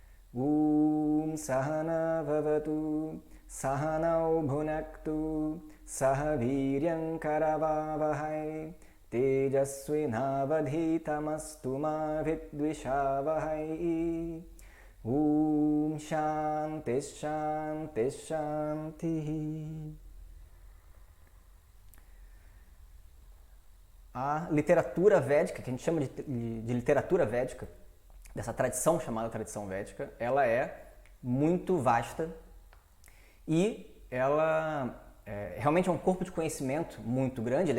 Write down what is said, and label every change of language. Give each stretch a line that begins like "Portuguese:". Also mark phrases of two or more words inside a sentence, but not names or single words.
Sanskrit: सहना ववतु सहनौ भुनक्तु सहवीर्यम् करवावहै तेजस्विनावधीतमस्तु मा विद्विषावहै शान्ति शान्ति शान्ति.
Portuguese: A literatura védica, que a gente chama de literatura védica, dessa tradição chamada tradição védica, ela é muito vasta e ela realmente é um corpo de conhecimento muito grande.